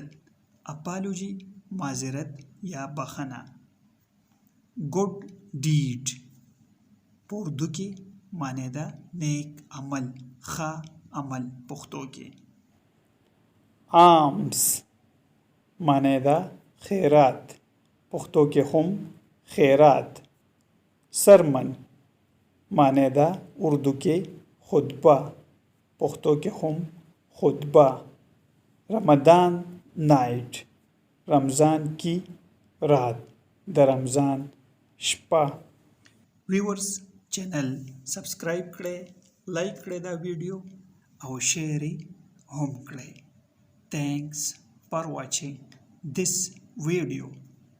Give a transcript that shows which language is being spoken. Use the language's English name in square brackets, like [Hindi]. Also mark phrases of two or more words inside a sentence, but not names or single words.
[Pashto] apology معذرت یا بخښنه. [English] good deed [Pashto] په اردو کې معنی ده نیک عمل، ښه عمل، پښتو کې. alms معنی ده خیرات، پښتو کې هم خیرات. sermon معنی ده اردو کې خطبه، پښتو کې هم خطبه. [Urdu] رمضان نائٹ رمضان کی رات، [Pashto] د رمضان شپه. [English] viewers channel subscribe [Pashto] کړئ، لایک کړئ دا ویډیو او شیر هم کړئ. [English] Thanks for watching this video.